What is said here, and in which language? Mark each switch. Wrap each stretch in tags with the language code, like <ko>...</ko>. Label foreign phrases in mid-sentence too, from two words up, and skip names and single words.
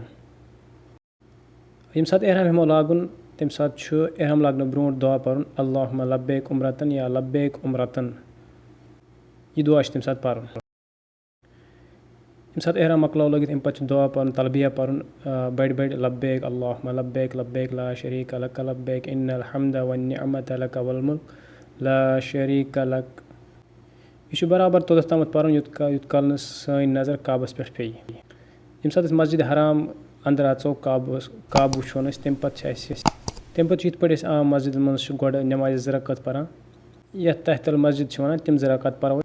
<ks>ییٚمہِ ساتہٕ احرام ہٮ۪مو لاگُن تَمہِ ساتہٕ چھُ احرام لاگنہٕ برونٛٹھ دُعا پَرُن</ks> <ar>اللہُمَّ لبیک عُمرتن یا لبیک عُمرتن.</ar> <ks>یہِ دُعا چھُ تَمہِ ساتہٕ پَرُن. ییٚمہِ ساتہٕ احرام مۄکلاوو لٲگِتھ اَمہِ پَتہٕ چھُ دُعا پَرُن تلبیہ پَرُن بٔڑۍ بٔڑۍ</ks> <ar>لبیک اللہُمَّ لبیک لبیک لا شریٖکَ لَکَ لبیک اِنَّ الحمدَ وَالنِّعمَتَ لَکَ وَالمُلْک لا شریٖکَ لَک.</ar> <ks>یہِ چھُ برابر توٚتَتھ تامَتھ پَرُن یوٗت کال نہٕ سٲنۍ نظر کعبَس پٮ۪ٹھ پیٚیہِ. ییٚمہِ ساتہٕ أسۍ مسجِد حرام اَنٛدر اژو کعبہٕ وٕچھون أسۍ تَمہِ پَتہٕ چھِ یِتھ پٲٹھۍ أسۍ عام مسجِدَن منٛز چھِ گۄڈٕ نٮ۪مازِ 2 رکعت پَران یَتھ</ks> <ar>تحتل مسجِد</ar> <ks>چھِ وَنان تِم 2 رکعت پَرو.</ks>